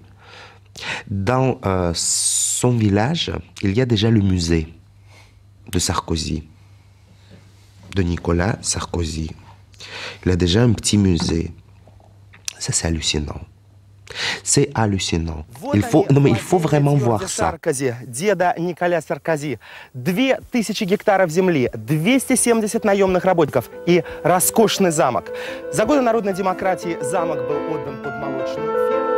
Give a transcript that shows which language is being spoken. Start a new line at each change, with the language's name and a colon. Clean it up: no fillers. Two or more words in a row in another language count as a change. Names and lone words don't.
French: Dans son village, il y a déjà le musée de Sarkozy, de Nicolas Sarkozy. Il a déjà un petit musée. Ça, c'est hallucinant. C'est hallucinant. Il faut vraiment voir ça.
Russian: Деда Николя Саркози. 2000 гектаров земли, 270 наемных работников и роскошный замок. За годы народной демократии замок был отдан под молочную